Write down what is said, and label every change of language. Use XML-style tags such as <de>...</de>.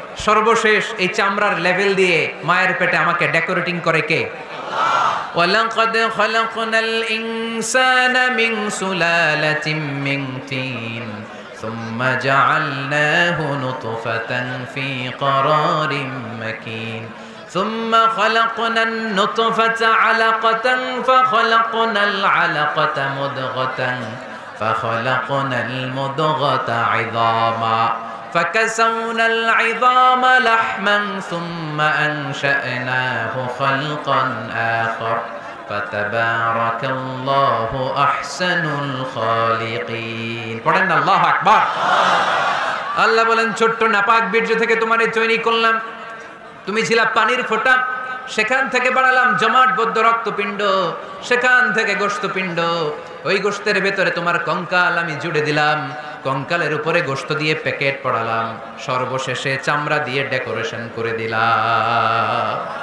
<bn>সর্বশেষ এই চামড়ার লেভেল দিয়ে মায়ের পেটে আমাকে ডেকোরেটিং করে কে?</bn> <ar>ওয়ালাকাদ খালাকনাল ইনসানা মিন সুলালাতিন মিন তিন সুম্মা জাআলনাহু নুতফাতান ফি ক্বারারিন মাকিন ثم خلقنا النطفة علقة فخلقنا العلقة مضغة فخلقنا المضغة عظاما فكسونا العظام لحما ثم أنشأناه خلقا آخر فتبارك الله أحسن الخالقين</ar> <bn>পড়েন আল্লাহু আকবার। আল্লাহ বলেন ছোট্ট নাপাক বীর্য থেকে তোমারে তৈরি করলাম, তুমি ছিলা পানির ফোঁটা, সেখান থেকে বানালাম জমাটবদ্ধ রক্তপিণ্ড, সেখান থেকে গোশতপিণ্ড, ওই গোশতের ভেতরে তোমার কঙ্কাল আমি জুড়ে দিলাম, কঙ্কালের উপরে গোশত দিয়ে প্যাকেট পড়ালাম, সর্বশেষে চামড়া দিয়ে ডেকোরেশন করে দিলাম।</bn>